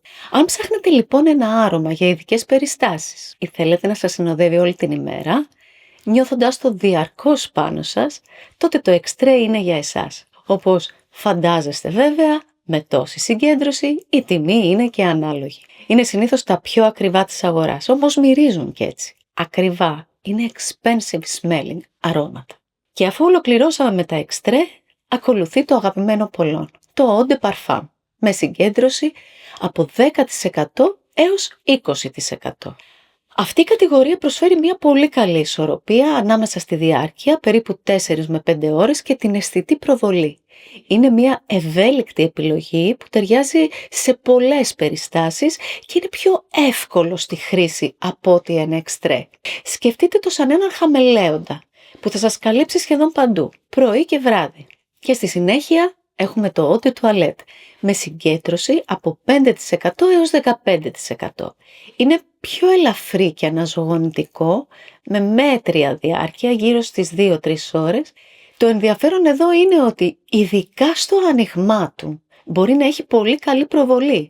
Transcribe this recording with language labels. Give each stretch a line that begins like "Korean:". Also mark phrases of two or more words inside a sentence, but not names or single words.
Greek: Αν ψάχνετε λοιπόν ένα άρωμα για ειδικές περιστάσεις ή θέλετε να σας συνοδεύει όλη την ημέρα, νιώθοντας το διαρκώς πάνω σας, τότε το εξτρέ είναι για εσάς. Όπως φαντάζεστε βέβαια, Με τόση συγκέντρωση η τιμή είναι και ανάλογη. Είναι συνήθως τα πιο ακριβά της αγοράς, όμως μυρίζουν κι έτσι. Ακριβά, είναι
English: expensive smelling
Greek: αρώματα. Και αφού ολοκληρώσαμε με τα εξτρέ, ακολουθεί το αγαπημένο πολλών, το
French: eau de parfum,
Greek: με συγκέντρωση από 10% έως 20%. Αυτή η κατηγορία προσφέρει μια πολύ καλή ισορροπία ανάμεσα στη διάρκεια, περίπου 4 με 5 ώρες, και την αισθητή προβολή. Είναι μια ευέλικτη επιλογή που ταιριάζει σε πολλές περιστάσεις και είναι πιο εύκολο στη χρήση από ότι ένα εξτρέ. Σκεφτείτε το σαν έναν χαμελέοντα που θα σας καλύψει σχεδόν παντού, πρωί και βράδυ. Και στη συνέχεια έχουμε το
French: eau de toilette
Greek: με συγκέντρωση από 5% έως 15%. Είναι πιο ελαφρύ και αναζωογονητικό, με μέτρια διάρκεια γύρω στις 2-3 ώρες. Το ενδιαφέρον εδώ είναι ότι ειδικά στο άνοιγμά του μπορεί να έχει πολύ καλή προβολή.